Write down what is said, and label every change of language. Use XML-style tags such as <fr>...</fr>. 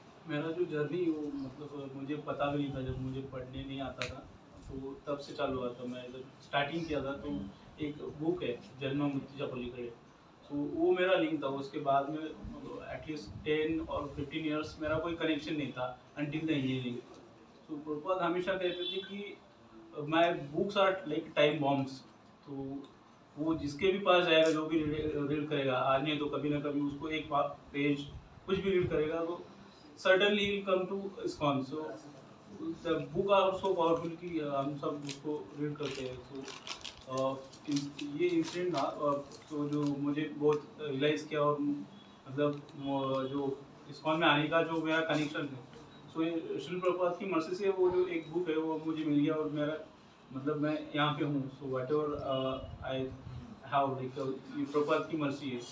<hi>मेरा जो जर्नी वो मतलब मुझे पता भी नहीं था, जब मुझे पढ़ने नहीं आता था तो तब से चालू हुआ था। मैं जब स्टार्टिंग किया था तो एक बुक है जन्म मृत्यु चपलिकड़े, तो वो मेरा लिंक था। उसके बाद में एटलीस्ट 10 और 15 इयर्स मेरा कोई कनेक्शन नहीं था</hi> <en>Until the engineering.</en> <hi>तो प्रभुपाद हमेशा कहते थे कि</hi> <en>my books are like time bombs,</en> <hi>तो वो जिसके भी पास जाएगा, जो भी रीड करेगा, आज नहीं तो कभी ना कभी उसको एक पेज कुछ भी रीड करेगा तो</hi> <en>certainly will come to ISKCON. So the book are so powerful</en> <hi>कि हम सब उसको रीड करते हैं। तो ये इंसिडेंट था तो जो मुझे बहुत रियलाइज़ किया, और मतलब जो ISKCON में आने का जो मेरा कनेक्शन है, सो ये श्री प्रभुपाद की मर्सी से वो जो एक बुक है वो मुझे मिल गया, और मेरा मतलब मैं यहाँ पे हूँ।</hi> <en>so whatever I have like</en> <hi>Prabhupada की मर्सी है।</hi>